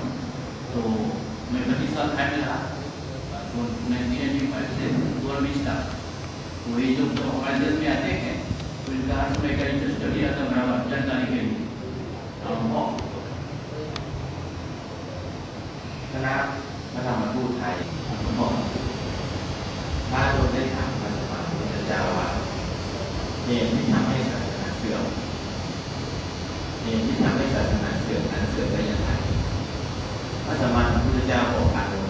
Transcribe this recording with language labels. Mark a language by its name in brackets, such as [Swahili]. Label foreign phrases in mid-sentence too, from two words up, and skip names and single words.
[Hindi] तो मैं 25 साल थाई में रहा, तो 1995 से 2020 तक। तो ये जो हमारे देश में आते हैं तो इनका हर समय का [English] interest study [Hindi] आता है बराबर जानकारी के लिए। [Thai] คณะพระธรรมทูตไทยผมบอกถ้าโดนได้ถามพระสัมมาสัมพุทธเจ้าว่าเหตุที่ทำให้ศาสนาเสื่อมนั้นเสื่อมได้อย่างไรพระสัมมาสัมพุทธเจ้าบอกว่า